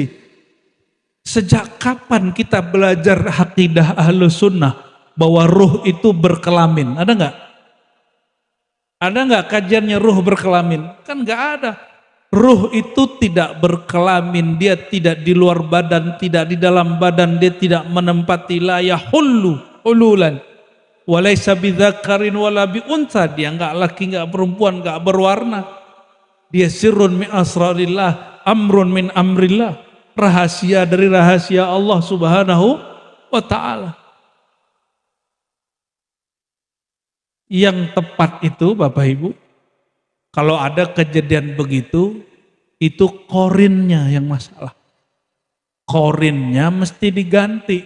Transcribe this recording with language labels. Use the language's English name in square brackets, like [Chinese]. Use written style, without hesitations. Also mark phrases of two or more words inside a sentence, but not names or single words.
[Indonesian] Sejak kapan kita belajar akidah Ahlus Sunnah bahwa ruh itu berkelamin? Ada nggak? Ada nggak kajiannya ruh berkelamin? Kan nggak ada. Ruh itu tidak berkelamin, dia tidak di luar badan, tidak di dalam badan, dia tidak menempati [Arabic] لا يحل حلولا. وليس بذكر ولا بأنثى, [Indonesian] dia enggak laki, enggak perempuan, enggak berwarna. [Arabic] Dia سر من أسرار الله أمر من أمر الله, [Indonesian] rahasia dari rahasia Allah [Arabic] سبحانه وتعالى. [Indonesian] Yang tepat itu Bapak Ibu, kalau ada kejadian begitu, itu korinnya yang masalah. Korinnya mesti diganti.